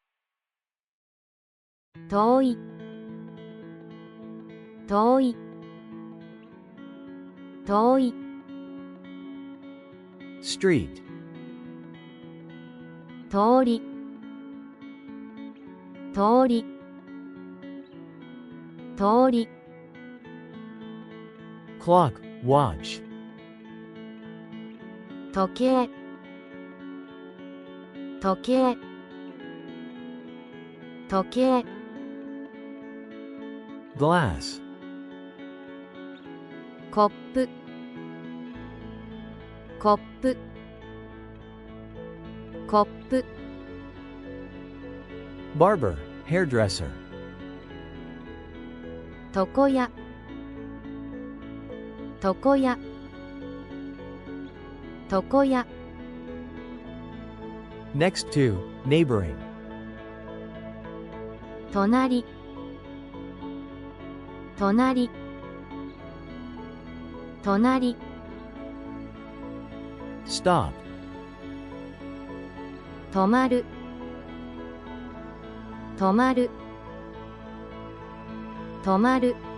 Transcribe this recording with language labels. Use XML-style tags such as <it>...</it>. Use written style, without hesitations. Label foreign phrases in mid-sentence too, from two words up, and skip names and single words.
<ja>遠い遠い遠い</ja> <en>street,</en> <ja>通り通り通り</ja> <en>clock, watch,</en> <ja>時計時計時計</ja> <en>glass,</en> <ja>コップコップコップ</ja> <en>barber, hairdresser,</en> <ja>床屋床屋床屋</ja> <en>next to, neighboring,</en> <ja>隣隣隣</ja> <en>Stop.</en> <ja>止まる止まる止まる</ja>